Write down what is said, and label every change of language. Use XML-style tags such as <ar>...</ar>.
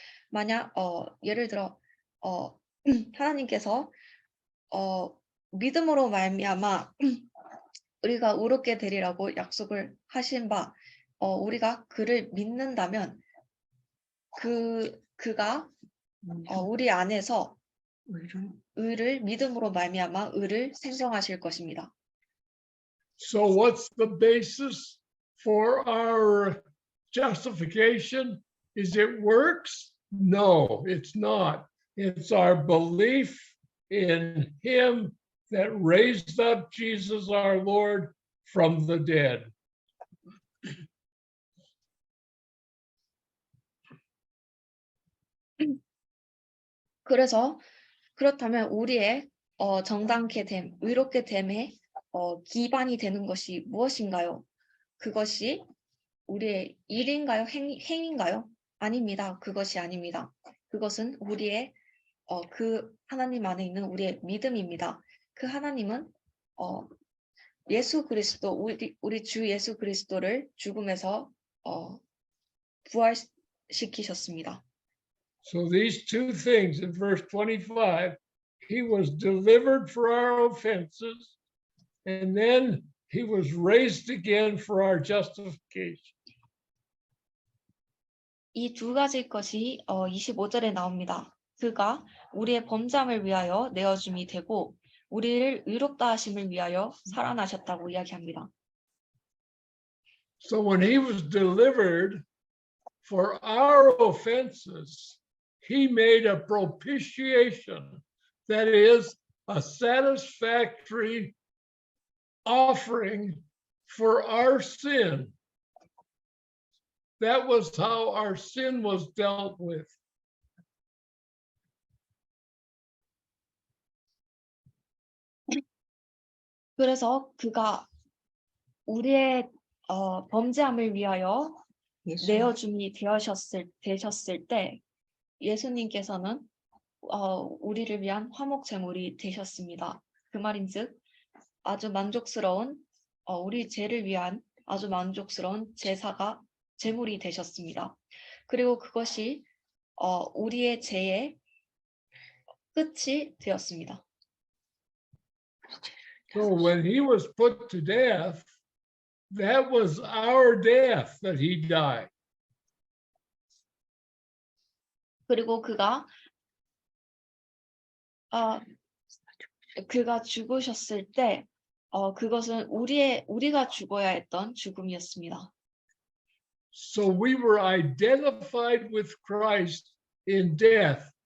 <ko>만약 예를 들어 하나님께서 믿음으로 말미암아 우리가 의롭게 되리라고 약속을 하신 바 우리가 그를 믿는다면 그가 우리 안에서 의를 믿음으로 말미암아 의를 생성하실 것입니다.</ko> <en>So what's the basis for our justification? Is it works? No, it's not. It's our belief in him that raised up Jesus our Lord from the dead.</en> <ko>그래서 그렇다면 우리의 정당케 됨, 의롭게 됨의 기반이 되는 것이 무엇인가요? 그것이 우리의 일인가요? 행인가요? 아닙니다. 그것이 아닙니다. 그것은 우리의 그 하나님 안에 있는 우리의 믿음입니다. 그 하나님은 예수 그리스도 우리 주 예수 그리스도를 죽음에서 부활시키셨습니다.</ko> <en>So these two things in verse 25, he was delivered for our offenses, and then he was raised again for our justification.</en> <ko>이 두 가지 것이 25절에 나옵니다. 그가 우리의 범죄함을 위하여 내어줌이 되고 우리를 의롭다 하심을 위하여 살아나셨다고 이야기합니다.</ko> <en>So when he was delivered for our offenses, he made a propitiation, that is, a satisfactory offering for our sin. That was how our sin was dealt with.</en> <ko>그래서 그가 우리의 범죄함을 위하여 내어줌이 되셨을 때 예수님께서는 우리를 위한 화목 제물이 되셨습니다. 그 말인즉 아주 만족스러운 우리 죄를 위한 아주 만족스러운 제물이 되셨습니다. 그리고 그것이 우리의 죄의 끝이 되었습니다.</ko> <en>So when he was put to death, that was our death that he died.</en> <ko>그리고 그가 죽으셨을 때 그것은 우리가 죽어야 했던 죽음이었습니다.</ko> <en>So we were identified with Christ in death.</en>